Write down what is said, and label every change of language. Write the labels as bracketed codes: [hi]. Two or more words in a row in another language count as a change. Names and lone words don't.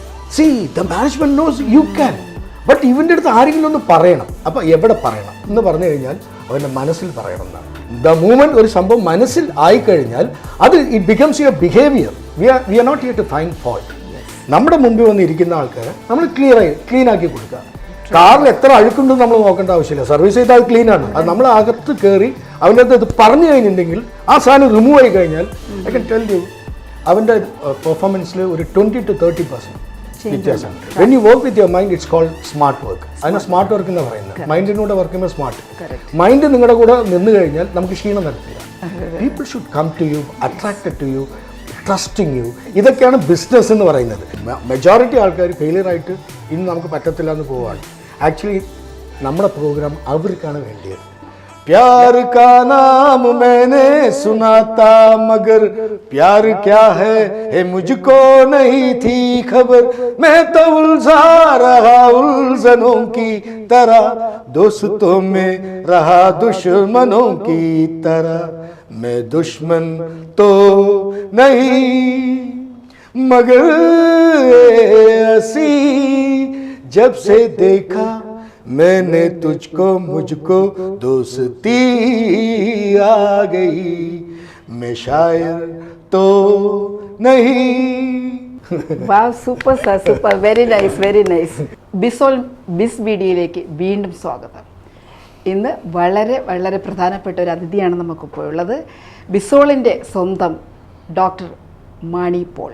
[en] see the management knows you can, but [ml] ഇവൻ്റെ അടുത്ത് ആരെങ്കിലും ഒന്ന് പറയണം. അപ്പോൾ എവിടെ പറയണം എന്ന് പറഞ്ഞു കഴിഞ്ഞാൽ അവൻ്റെ മനസ്സിൽ പറയണം എന്നാണ്. [en] the moment [ml] ഒരു സംഭവം മനസ്സിൽ ആയിക്കഴിഞ്ഞാൽ അത് [en] it becomes your behaviour. we are not here to find fault. [ml] നമ്മുടെ മുമ്പിൽ വന്നിരിക്കുന്ന ആൾക്കാരെ നമ്മൾ ക്ലീൻ ആക്കി കൊടുക്കുക. കാറിൽ എത്ര അഴുക്കുണ്ടെന്ന് നമ്മൾ നോക്കേണ്ട ആവശ്യമില്ല. സർവീസ് ചെയ്താൽ അത് ക്ലീനാണ്. അത് നമ്മൾ അകത്ത് കയറി അവൻ്റെ അടുത്ത് ഇത് പറഞ്ഞു കഴിഞ്ഞിട്ടുണ്ടെങ്കിൽ ആ സാധനം റിമൂവ് ആയി കഴിഞ്ഞാൽ [en] I can tell you [ml] അവൻ്റെ പെർഫോമൻസിൽ ഒരു 20 to 30% വ്യത്യാസമാണ്. [en] when you work with your mind it's called smart work. [ml] അതിനെ സ്മാർട്ട് വർക്ക് എന്ന് പറയുന്നത്. മൈൻഡിനൂടെ വർക്ക് ചെയ്യുമ്പോൾ സ്മാർട്ട്. മൈൻഡ് നിങ്ങളുടെ കൂടെ നിന്ന് കഴിഞ്ഞാൽ നമുക്ക് ക്ഷീണം വരത്തില്ല. [en] people should come to you, attracted to you, trusting you. [ml] ഇതൊക്കെയാണ് ബിസിനസ് എന്ന് പറയുന്നത്. മെജോറിറ്റി ആൾക്കാർ ഫെയിലിയർ ആയിട്ട് ഇന്ന് നമുക്ക് പറ്റത്തില്ല എന്ന് പോവുകയാണ്. ആക്ച്വലി നമ്മുടെ പ്രോഗ്രാം അവർക്കാണ് വേണ്ടിയത്. [hi] प्यार का नाम मैंने सुना था मगर प्यार क्या है मुझको नहीं थी खबर. मैं तो उलझा रहा उलझनों की तरह, दोस्तों में रहा दुश्मनों की तरह. मैं दुश्मन तो नहीं मगर ऐसी जब से देखा मैंने तुझको मुझको दोस्ती आ गई. मैं शायर तो नहीं. [en] wow, super sir, super. very nice, very nice. [ml] ബിസോൾ ബിസ് വീഡിയോയിലേക്ക് വീണ്ടും സ്വാഗതം. ഇന്ന് വളരെ വളരെ പ്രധാനപ്പെട്ട ഒരു അതിഥിയാണ് നമുക്കിപ്പോൾ ഉള്ളത്. ബിസോളിൻ്റെ സ്വന്തം ഡോക്ടർ മാണി പോൾ.